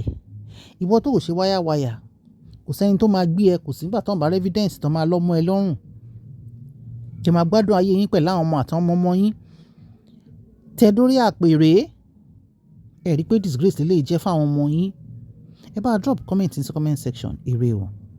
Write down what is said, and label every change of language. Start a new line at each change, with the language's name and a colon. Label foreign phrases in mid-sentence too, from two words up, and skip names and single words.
Yoruba: Ìwọ tó ò ṣe wáyàwáyà, kò sẹ́ni tó máa gbé ẹ, kò sí nígbà tó ń bá evidence tó máa lọ́mọ ẹ lọ́rùn. Jẹ́ máa gbádùn ayé yín pẹ̀lú àwọn ọmọ àtàwọn ọmọ yín. Tẹ dórí àpèrè, ẹ rí pé disgrace lè jẹ́ fáwọn ọmọ yín. Ẹ bá
English: drop comment in the comment section.
Yoruba: Ire o.